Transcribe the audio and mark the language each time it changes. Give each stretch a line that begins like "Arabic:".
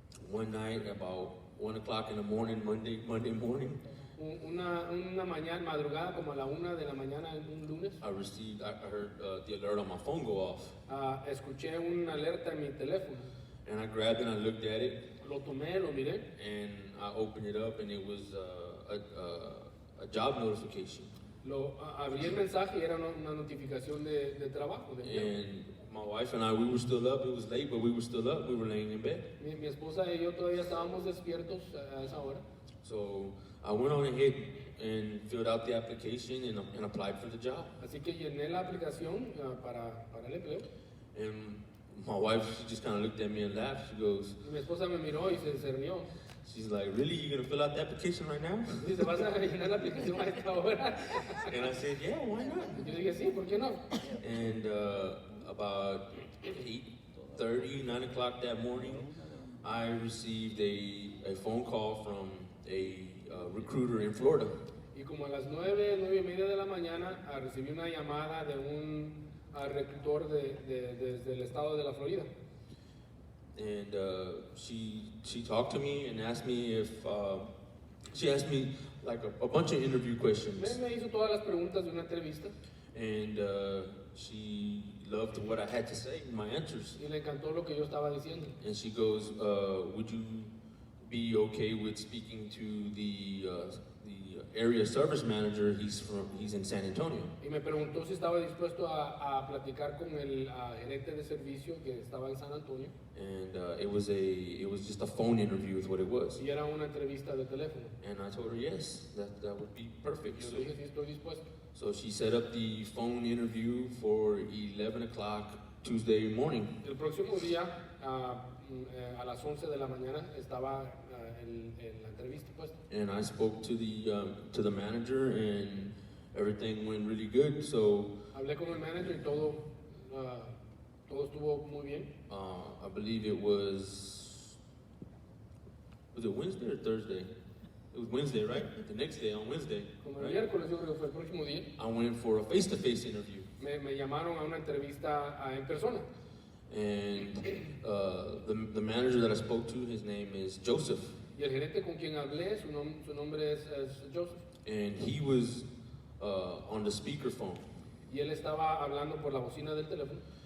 English: One night, about 1 o'clock in the morning, Monday morning,
Spanish: Una mañana, madrugada, como a la 1 de la mañana, un lunes,
English: I heard the alert on my phone go off.
Spanish: escuché una alerta en mi teléfono.
English: And I grabbed it and I looked at it,
Spanish: Lo tomé, lo miré,
English: and I opened it up, and it was a job notification.
Spanish: abrí el mensaje y era una notificación de trabajo. De empleo.
English: And my wife and I, we were still up. It was late, but we were still up. We were laying in bed.
Spanish: Mi esposa y yo todavía estábamos despiertos a esa hora.
English: So I went on ahead and filled out the application and applied for the job.
Spanish: Así que llené la aplicación para el empleo.
English: And my wife, she just kind of looked at me and laughed. She goes,
Spanish: Y mi esposa me miró y se rió.
English: she's like, really? You gonna fill out the application right now?
Spanish: Dice, ¿vas a llenar la aplicación a esta hora?
English: And I said, yeah, why not?
Spanish: Yo dije, sí, ¿por qué no?
English: And about 8:30, 9 o'clock that morning, I received a phone call from a recruiter in Florida.
Spanish: Y como a las 9:30 de la mañana, recibí una llamada de un reclutor desde el estado de la Florida.
English: And she talked to me and asked me if she asked me like a bunch of interview questions.
Spanish: Me hizo todas las preguntas de una entrevista
English: And she loved what I had to say, my answers.
Spanish: y le encantó lo que yo estaba diciendo.
English: And she goes, would you be okay with speaking to the area service manager? He's in San Antonio.
Spanish: Y me preguntó si estaba dispuesto a platicar con el gerente de servicio que estaba en San Antonio.
English: And it was just a phone interview is what it was.
Spanish: Y era una entrevista de teléfono.
English: And I told her yes, that would be perfect.
Spanish: Yo le dije, sí, estoy dispuesto.
English: So she set up the phone interview for 11 o'clock Tuesday morning.
Spanish: El próximo día, a las 11 de la mañana, estaba en la entrevista puesta.
English: And I spoke to the manager, and everything went really good. So
Spanish: Hablé con el manager y todo estuvo muy bien.
English: I believe it was it Wednesday or Thursday? It was Wednesday, right? The next day, on Wednesday,
Spanish: Como el
English: right?
Spanish: miércoles, yo creo que fue el próximo día,
English: I went for a face-to-face interview.
Spanish: me llamaron a una entrevista en persona.
English: And the manager that I spoke to, his name is Joseph.
Spanish: Y el gerente con quien hablé, su nombre es Joseph.
English: And he was on the speakerphone.
Spanish: Y él estaba hablando por la bocina del teléfono.